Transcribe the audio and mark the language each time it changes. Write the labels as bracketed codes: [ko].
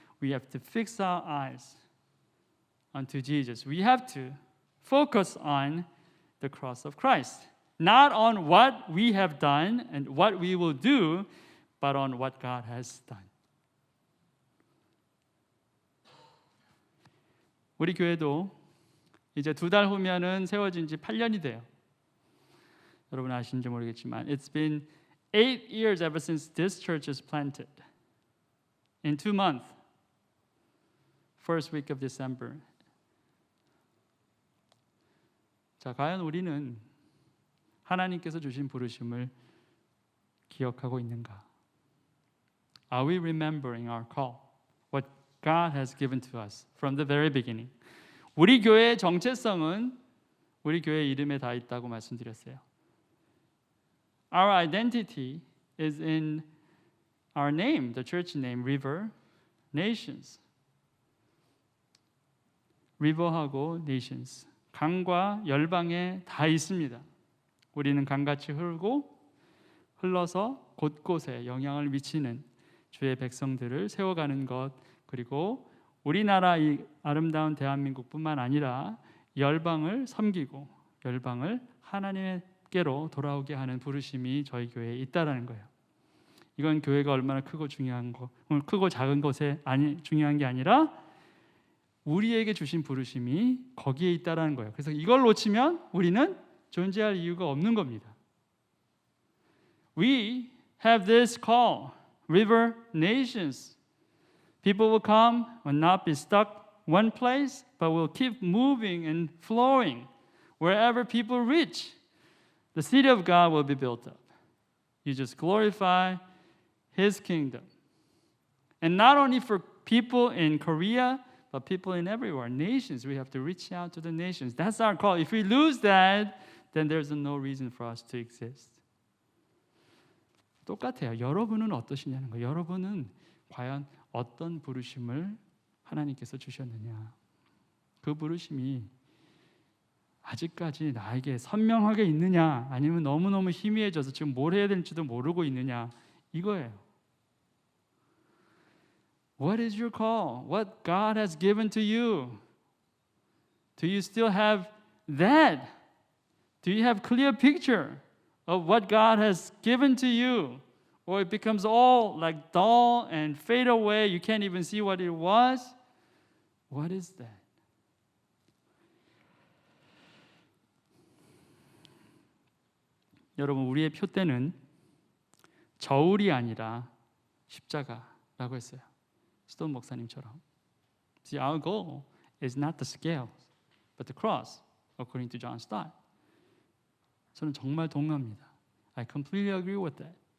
[en] We have to fix our eyes unto Jesus. We have to focus on the cross of Christ, not on what we have done and what we will do, but on what God has done. [ko] 우리 교회도 이제 2달 후면은 세워진 지 8년이 돼요. 여러분 아시는지 모르겠지만 [en] It's been 8 years ever since this church is planted. In 2 months, first week of December. [ko] 자, 과연 우리는 하나님께서 주신 부르심을 기억하고 있는가? [en] Are we remembering our call? What God has given to us from the very beginning. [ko] 우리 교회의 정체성은 우리 교회 이름에 다 있다고 말씀드렸어요. [en] Our identity is in our name, the church name, River Nations. River하고 Nations. [ko] 강과 열방에 다 있습니다. 우리는 강같이 흘러서 곳곳에 영향을 미치는 주의 백성들을 세워가는 것, 그리고 우리나라 이 아름다운 대한민국뿐만 아니라 열방을 섬기고 열방을 하나님께로 돌아오게 하는 부르심이 저희 교회에 있다라는 거예요. 이건 교회가 얼마나 크고 작은 것에 중요한 게 아니라 우리에게 주신 부르심이 거기에 있다라는 거예요. 그래서 이걸 놓치면 우리는 존재할 이유가 없는 겁니다. [en] We have this call, River Nations. People will come, will not be stuck one place, but will keep moving and flowing. Wherever people reach, the city of God will be built up. You just glorify His kingdom. And not only for people in Korea, but people in everywhere, nations. We have to reach out to the nations. That's our call. If we lose that, then there's no reason for us to exist. [ko] 똑같아요. 여러분은 어떠시냐는 거예요. 여러분은 과연 어떤 부르심을 하나님께서 주셨느냐. 그 부르심이 아직까지 나에게 선명하게 있느냐, 아니면 너무너무 희미해져서 지금 뭘 해야 될지도 모르고 있느냐, 이거예요. [en] What is your call? What God has given to you? Do you still have that? Do you have clear picture of what God has given to you? Or it becomes all like dull and fade away. You can't even see what it was. What is that? [ko] 여러분, 우리의 표대는 저울이 아니라 십자가라고 했어요. 스톤 목사님처럼. [en] See, our goal is not the scales, but the cross, according to John Stott. [ko] 저는 정말 동의합니다. [en] I completely agree with that.